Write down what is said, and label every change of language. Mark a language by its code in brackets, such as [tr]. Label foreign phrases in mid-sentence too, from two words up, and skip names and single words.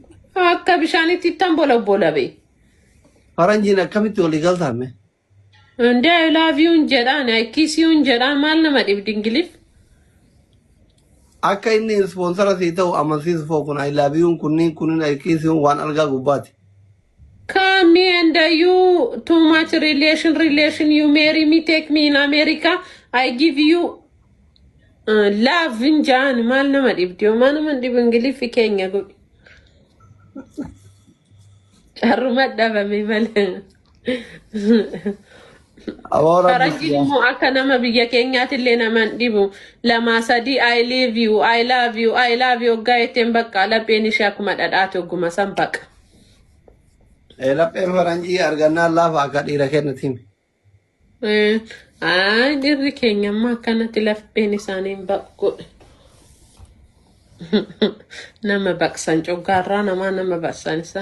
[om] akka bishaanitti ittan bola be faranjiin akkamitti walii galtaame [en] and I love you jedhaan I kiss you [om] jedhaan maal nama dhibdi ingilif akka inni sponsora si ta'u amansiisu foo kun [en] I love you [om] kunniin [en] I kiss you [om] waan argaa gubbaati [en] come me and you too much relation you marry me take me in America I give you love [om] injaan maal nama dhibdi yoo maal nama dhibdi ingilif keenya godhi aruma dhabame malee Faranjiin immoo akka nama biyya keenyaatti illee naman dhibu lama sadi [en] I love you [om] gaayteen bakka lapheen ishee akkuma dhadhaatu ogguma san baqa. Lapheen faranjii argannaa laafa akka dhiira kennati himi. Dhiirri keenya ammaa akkanatti lapheen isaanii baqu. Nama baqsan coggaarraa nama baqsan isa.